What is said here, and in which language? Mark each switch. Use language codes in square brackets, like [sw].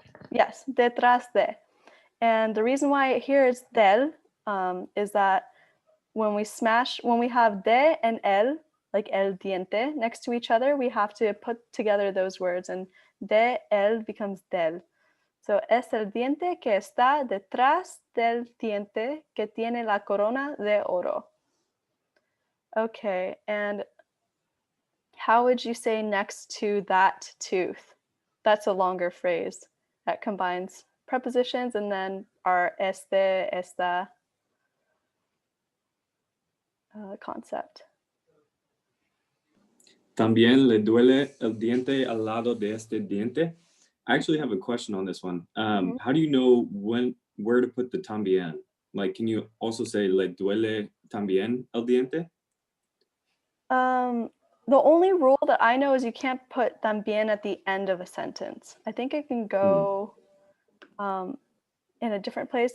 [en] Yes, [es] detrás de. [en] And the reason why here it's del is that when we have de and el, like el diente, next to each other, we have to put together those words, and de el becomes del. [es] So es el diente que está detrás del diente que tiene la corona de oro. [en] Okay, and how would you say next to that tooth? That's a longer phrase that combines prepositions and then our este, esta concept. [es] También le duele el diente al lado de este diente. [en] I actually have a question on this one. How do you know where to put the también? Like, can you also say [es] le duele también el diente? [en] The only rule that I know is you can't put también at the end of a sentence. I think it can go in a different place.